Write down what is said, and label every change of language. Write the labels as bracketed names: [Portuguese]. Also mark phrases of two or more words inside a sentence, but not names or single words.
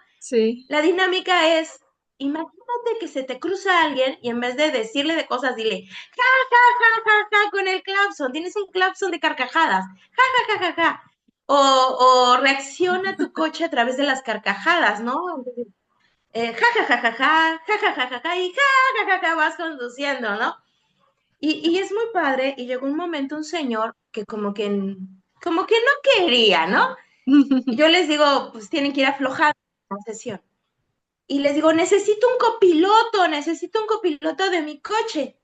[Spanish] Sí. La dinámica es, imagínate que se te cruza alguien y en vez de decirle de cosas, dile, ja, ja, ja, ja, ja, con el claxon. Tienes un claxon de carcajadas. Ja, ja, ja, ja, ja. O reacciona tu coche a través de las carcajadas, ¿no? Entonces, ja, ja, ja, ja, ja, ja, ja, ja, ja, ja, y ja, ja, ja, ja, vas conduciendo, ¿no? Y es muy padre, y llegó un momento un señor que como que no quería, ¿no? Yo les digo, pues tienen que ir aflojando la sesión y les digo, necesito un copiloto de mi coche.